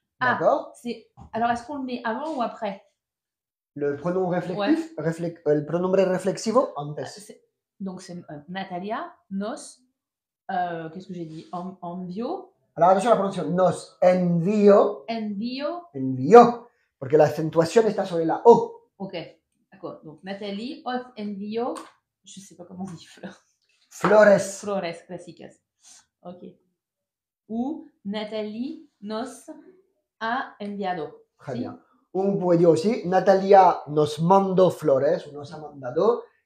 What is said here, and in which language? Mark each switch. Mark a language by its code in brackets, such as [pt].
[fr] D'accord. Alors, est-ce qu'on le met avant ou après? Le pronom réflectif, le [es] pronombre reflexivo, antes. [fr] Donc, c'est Natalia, nos, qu'est-ce que j'ai dit? [es] Envio. [fr] Alors, attention à la prononciation. [es] Nos envio. Envio. Porque la acentuación está sobre la O. [fr] Ok, d'accord. Donc, Nathalie, [es] os envio, [fr] je ne sais pas comment on dit fleurs. [es] Flores clásicas. Ok. [fr] Ou [es] Nathalie nos ha enviado. [fr] Très bien. On pourrait dire aussi, [es] Natalia nos mandó flores, [fr] ou [es] nos ha mandado.